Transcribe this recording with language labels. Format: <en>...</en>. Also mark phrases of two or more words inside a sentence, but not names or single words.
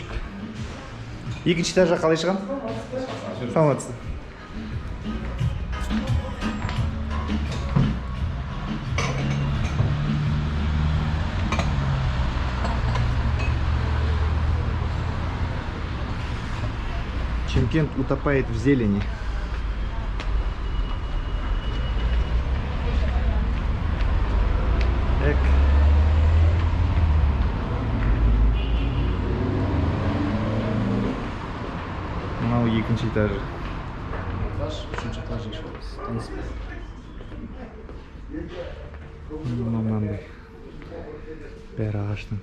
<kk>2-ші этажға қалай шығам? Саламатсыз.</kk> <ru>Шымкент утопает в зелени.</ru> <kk>Так. Мынау екінші этажы. Үшінші этажға шығамыз. Таныспай. Мынандай. Бәрі ағаштың.</kk>